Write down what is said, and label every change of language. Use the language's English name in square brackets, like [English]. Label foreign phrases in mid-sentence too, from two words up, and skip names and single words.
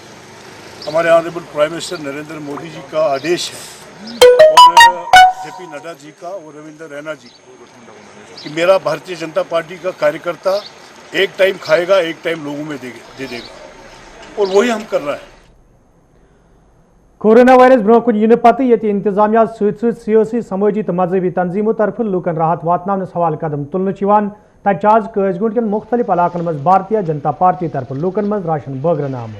[Urdu] ہمارے [English] Honourable Prime Minister [Urdu] نریندر مودی جی کا آدیش ہے اور جے پی نڈا جی کا اور رویندر رینا جی کہ میرا بھارتیہ جنتا پارٹی کا کاریہ کرتا ایک ٹائم کھائے گا ایک ٹائم لوگوں میں دے دے گا, اور وہی ہم کر رہے ہیں. [Kashmiri] کورونا وائرس برونٛہہ کُن یِنہٕ پتہٕ ییٚتہِ انتظامیہ سۭتۍ سیٲسی سمٲجی تہٕ مذہبی تنظیمو طرفہٕ لوٗکن راحت واتناونس حوالہٕ قدم تُلنہٕ چھِ یِوان. تتہِ چھُ آز قٲضگوٗنٛڈ کٮ۪ن مُختٔلِف علاقن منٛز بھارتیہ جنتا پارٹی طرفہٕ لوٗکن منٛز راشن بٲگرنہٕ آمُت.